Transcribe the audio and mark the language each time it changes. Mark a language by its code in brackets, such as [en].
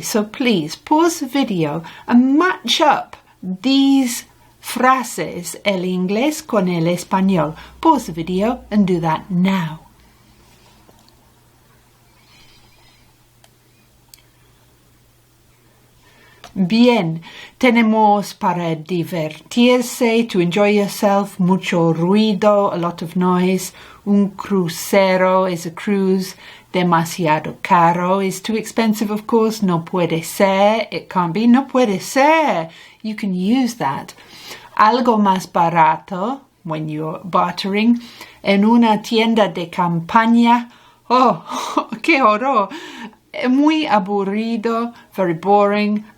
[en] So please pause the video and match up these phrases, [es] el inglés con el español. [en] Pause the video and do that now. [es] Bien, tenemos para divertirse, [en] to enjoy yourself, [es] mucho ruido, [en] a lot of noise. [es] Un crucero [en] is a cruise. [es] Demasiado caro [en] is too expensive, of course. [es] No puede ser, [en] it can't be. [es] No puede ser. [en] You can use that. [es] Algo más barato, [en] when you're bartering. [es] En una tienda de campaña. Oh, qué horror. Muy aburrido, [en] very boring.